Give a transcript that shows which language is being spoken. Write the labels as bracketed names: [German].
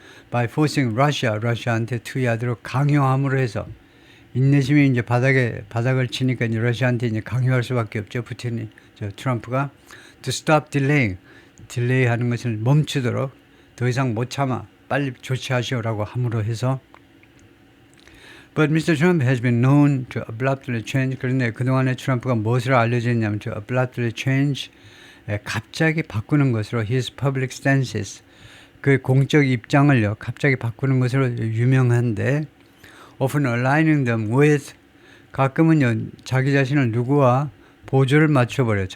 [English] By forcing [Korean] 러시아한테 투여하도록 강요함으로 해서, 인내심이 이제 바닥을 치니까 이제 러시아한테 이제 강요할 수밖에 없죠. 트럼프가 [English] to stop [Korean] 딜레이하는 것을 멈추도록, 더 이상 못 참아 빨리 조치하시오라고 함으로 해서. [English] But Mr. Trump has been known to abruptly change. [Korean] 그런데 그동안에 트럼프가 무엇을 알려져 있냐면 [English] to abruptly change, [Korean] 갑자기 바꾸는 것으로 [English] his public stances, [Korean] 그 공적 입장을요 갑자기 바꾸는 것으로 유명한데, [English] often aligning them with, [Korean] 가끔은요 자기 자신을 누구와 보조를 맞춰버려요.